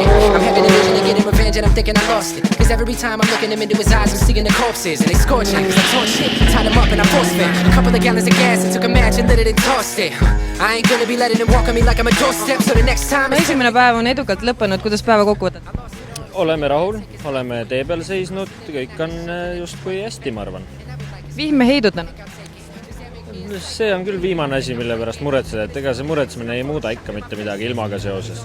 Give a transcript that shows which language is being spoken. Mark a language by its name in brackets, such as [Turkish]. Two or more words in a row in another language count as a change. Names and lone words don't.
[English] I'm having a vision of getting revenge and I'm thinking I lost it. Cause every time I'm looking him into his eyes, I'm seeing the corpses and they scorching. Cause I torched it, tied him up and I force-fed a couple of gallons of gas and took a match and lit it and tossed it. I ain't gonna be letting him walk on me like I'm a doorstep. So the next time [Estonian] esimene päev on edukalt lõppenud, kuidas päeva kokku võtad? Oleme rahul, oleme tee peal seisnud, kõik on just kui hästi, ma arvan. Vihm heidutanud? See on küll viimane asi, mille pärast muretseda, et ega see muretsemine ei muuda ikka mitte midagi ilmaga seoses.